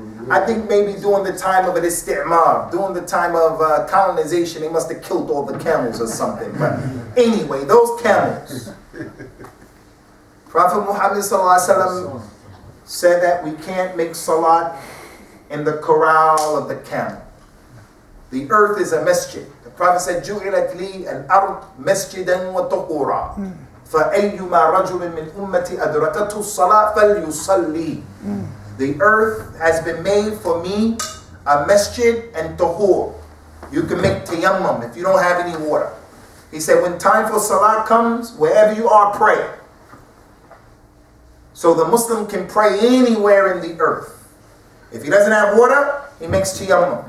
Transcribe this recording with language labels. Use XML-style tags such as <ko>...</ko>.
<en>I think maybe during the time of an istimar, during the time of colonization, they must have killed all the camels or something. But anyway, those camels. Prophet Muhammad said that we can't make salat in the corral of the camel. The earth is a masjid. The Prophet said,</en> <ar>جُعِلَتْ لِي الْأَرْض مَسْجِدًا وَطُهُورًا فَأَيُّمَا رَجُلٍ مِّنْ أُمَّتِي أَدْرَكَتْهُ الصَّلَاةَ فَلْيُصَلِّي.</ar> <en>The earth has been made for me a masjid and tahur. You can make tayammum if you don't have any water. He said, when time for salat comes, wherever you are, pray. So the Muslim can pray anywhere in the earth. If he doesn't have water, he makes tayammum.</en>